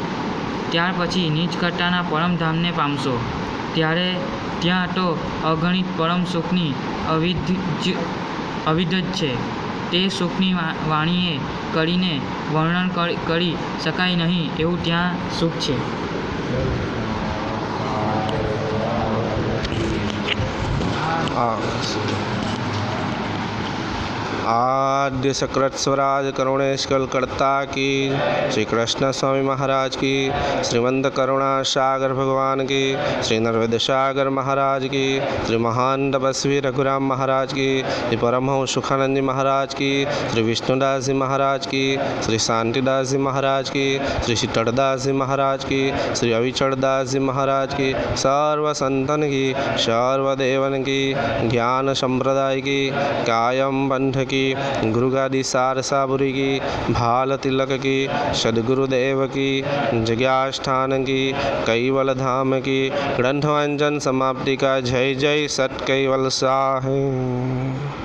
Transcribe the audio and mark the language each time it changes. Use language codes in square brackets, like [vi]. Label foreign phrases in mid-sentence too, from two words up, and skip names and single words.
[gu] ત્યાર પછી નીચ કરતાના પરમધામને પામશો. ત્યારે ત્યાં તો અગણિત પરમ સુખની અવિધ જ છે. તે સુખની વાણીએ કરીને વર્ણન કરી શકાય નહીં એવું ત્યાં સુખ છે. [hi] आद्य सकृत स्वराज करुणेश कलकर्ता की, श्री कृष्ण स्वामी महाराज की, श्रीमंत करुणा सागर भगवान की, श्री नर्मद सागर महाराज की, श्री महान तपस्वी रघुराम महाराज की, श्री परमहंस सुखानंद जी महाराज की, श्री विष्णुदास जी महाराज की, श्री शांतिदास जी महाराज की, श्री शीतलदास जी महाराज की, श्री अविचलदास जी महाराज की, सर्व संतन की, सर्वदेवन की, ज्ञान संप्रदाय की, कायम पंथ की, गुरु गादी सारसापुरी की, भाल तिलक की, सदगुरुदेव की, जग्यास्थान की, कैवल धाम की, ग्रंथवांजन समाप्ति का जय जय सत कैवल साहे।